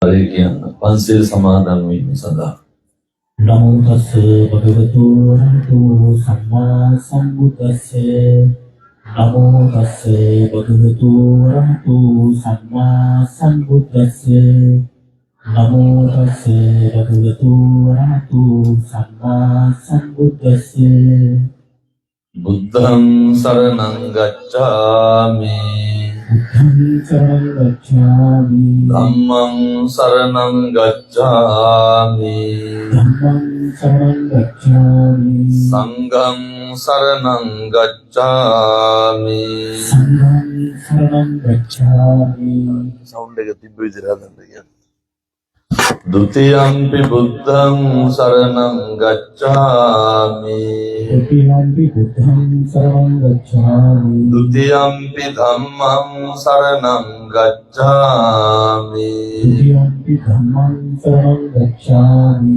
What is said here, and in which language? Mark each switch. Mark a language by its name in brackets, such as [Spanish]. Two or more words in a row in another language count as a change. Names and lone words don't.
[Sinhala] ආකාරය කියන්න. පන්සිල් සමාදන් වීම සඳහා. [Pali] නමෝ තස්ස භගවතු වරහතෝ සම්මා සම්බුද්දස්සේ නමෝ තස්ස භගවතු වරහතෝ සම්මා සම්බුද්දස්සේ නමෝ තස්ස භගවතු වරහතෝ සම්මා සම්බුද්දස්සේ බුද්ධං සරණං ගච්ඡාමි බුද්ධං සරණං ගච්ඡාමි ධම්මං සරණං ගච්ඡාමි ධම්මං සරණං ගච්ඡාමි සංඝං සරණං ගච්ඡාමි සංඝං සරණං ගච්ඡාමි [Sinhala] සවුන්ඩ් එක තිබ්බ විදිහට හදන්න කියන්නේ. [Pali] ဒုတိယံ පි බුද්ධං සරණං ගච්ඡාමි ဒုတိယံ පි බුද්ධං සරණං ගච්ඡාමි ဒုတိယံ පි ධම්මං සරණං ගච්ඡාමි ဒုတိယံ පි ධම්මං සරණං ගච්ඡාමි